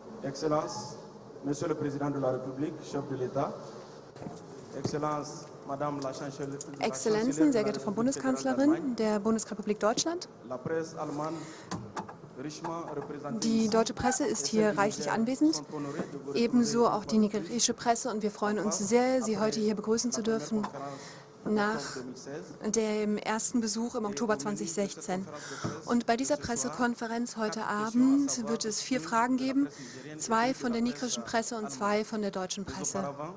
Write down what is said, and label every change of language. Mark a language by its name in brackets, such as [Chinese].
[French] Excellences, Monsieur le Président de la République, chef de l'État, Excellences, Madame la Chancelière, [German] Exzellenzen, sehr geehrte Frau Bundeskanzlerin der Bundesrepublik Deutschland. [French] la presse allemande, richement représentée [German] Die [French] ici, [German] deutsche Presse ist hier reichlich anwesend, ebenso auch die nigerische Presse, und wir freuen uns sehr, Sie heute hier begrüßen zu dürfen nach dem ersten Besuch im Oktober 2016. Und bei dieser Pressekonferenz heute Abend wird es 4 Fragen geben, 2 von der nigerischen Presse und 2 von der deutschen Presse.